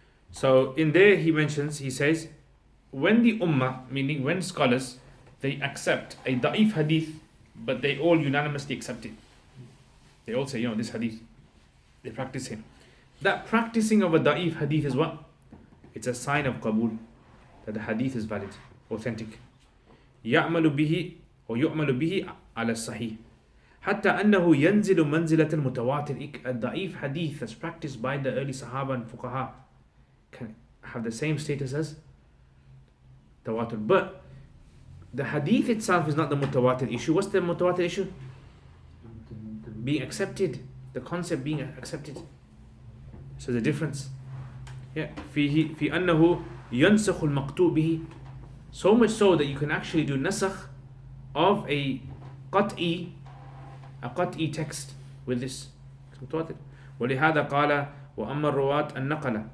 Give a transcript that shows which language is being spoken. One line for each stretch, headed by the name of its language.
English: So in there he says, when the Ummah, meaning when scholars, they accept a da'if hadith, but they all unanimously accept it. They all say, this hadith, they practice it. That practicing of a da'if hadith is what? It's a sign of qabul, that the hadith is valid, authentic.
Arabic: يعمل به ويؤمل به على الصحيح حتى أنه ينزل منزلة المتواتر.
English: A da'if hadith that's practiced by the early Sahaba and Fuqaha can have the same status as tawatur. But the hadith itself is not the mutawatir issue. What's the mutawatir issue? Being accepted. The concept being accepted.
Arabic: So the difference. في أنه ينسخ المقطوع به.
English: So much so that you can actually do nasakh of a qat'i text with this.
Arabic: ولهذا قال وأما الرواة النقلة.